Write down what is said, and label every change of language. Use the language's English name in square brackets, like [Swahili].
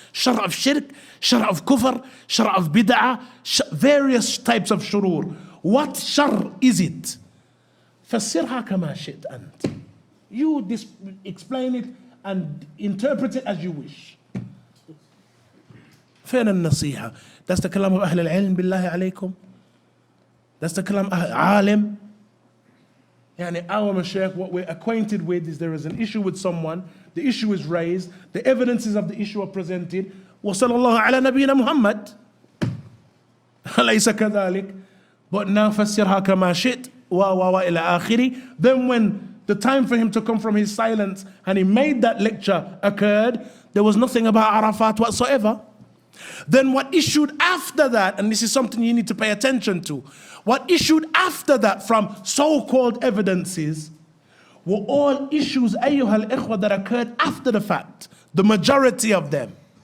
[English] Shar of shirk, shar of kufr, shar of bid'ah, various types of shurur. What shar is it? [Arabic] فسرها كما شئت أنت. [English] You explain it and interpret it as you wish. [Arabic] فين النصيحة? [English] That's the [Arabic] كلام of أهل العلم بالله عليكم. [English] That's the [Arabic] كلام عالم. [English] يعني our mashaykh, what we're acquainted with is there is an issue with someone, the issue is raised, the evidences of the issue are presented. [Arabic] وصلى الله على نبينا محمد. أليس كذلك? [English] But now [Arabic] فسرها كما شئت إلى آخره. [English] Then when the time for him to come from his silence and he made that lecture occurred, there was nothing about Arafat whatsoever. Then what issued after that, and this is something you need to pay attention to, what issued after that from so-called evidences were all issues, ayyuhal ikhwa, that occurred after the fact, the majority of them.